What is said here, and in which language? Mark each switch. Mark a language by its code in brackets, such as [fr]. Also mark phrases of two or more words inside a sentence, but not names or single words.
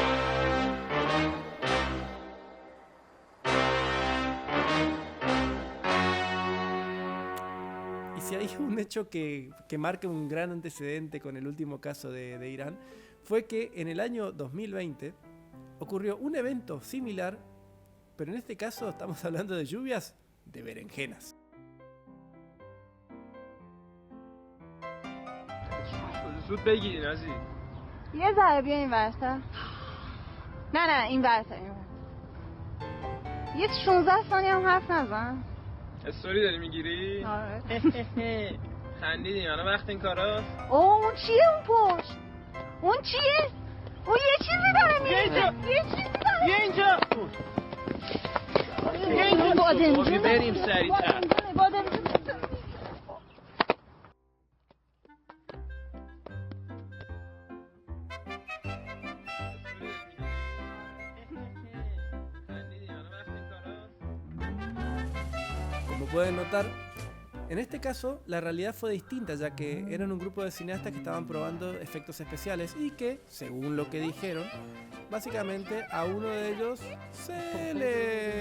[es] Y si hay un hecho que marca un gran antecedente con el último caso de Irán, fue que en el año 2020 ocurrió un evento similar, pero en este caso estamos hablando de lluvias de berenjenas. [fa] زود بگیری نازی. یه ذره بیا این ورسا. نه این ورسا یه 16 ثانیه هم حرف نزن. استوری داری میگیری؟ آره. خندیدیم الان وقت این کاراست. اون چیه اون پشت؟ اون چیه؟ اون یه چیزی داره میره. یه چیزی داره. بیا اینجا. بیا اینجا. بادمجونه. بریم سریعتر. بادمجونه. [es] Como pueden notar, en este caso la realidad fue distinta, ya que eran un grupo de cineastas que estaban probando efectos especiales y que, según lo que dijeron, básicamente a uno de ellos se le